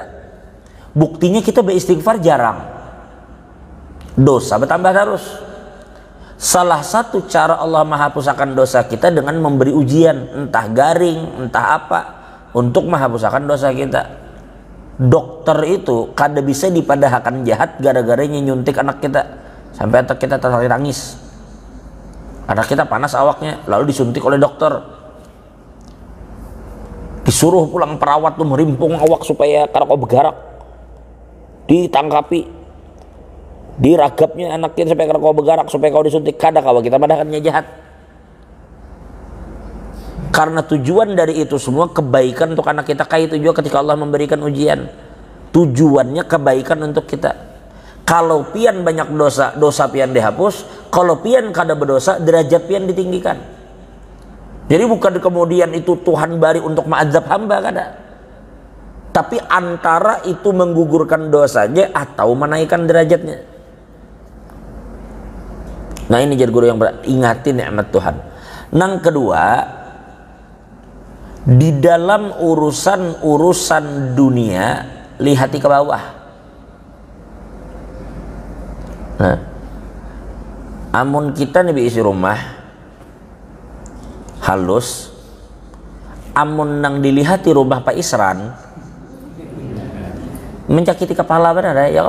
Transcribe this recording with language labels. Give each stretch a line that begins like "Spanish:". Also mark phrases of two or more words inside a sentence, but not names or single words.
Indonesian: Buktinya kita beristighfar jarang, dosa bertambah terus. Salah satu cara Allah menghapuskan dosa kita dengan memberi ujian, entah garing, entah apa, untuk menghapuskan dosa kita.
Banjar: Dokter itu kada bisa dipadahkan jahat gara-gara nyuntik anak kita sampai anak kita tangis.
Indonesian: Anak kita panas awaknya, lalu disuntik oleh dokter.
Banjar: Disuruh pulang perawat tuh merimpung awak supaya kada kau bergerak. Ditangkapi, diragapnya anak kita supaya kada kau bergerak, supaya kau disuntik. Kada kawa kita padahkannya jahat.
Indonesian: Karena tujuan dari itu semua kebaikan untuk anak kita. Kayak itu juga ketika Allah memberikan ujian, tujuannya kebaikan untuk kita.
Banjar: Kalau pian banyak dosa, dosa pian dihapus. Kalau pian kada berdosa, derajat pian ditinggikan. Jadi bukan kemudian itu Tuhan bari untuk mengazab hamba, kada.
Indonesian: Tapi antara itu menggugurkan dosanya atau menaikkan derajatnya. Nah ini jadi guru yang ingatin nikmat Tuhan.
Banjar: Nang kedua, di dalam urusan dunia lihati ke bawah. Nah, amun kita nih isi rumah halus, amun nang dilihati rumah Pak Isran menyakiti kepala, benar ya?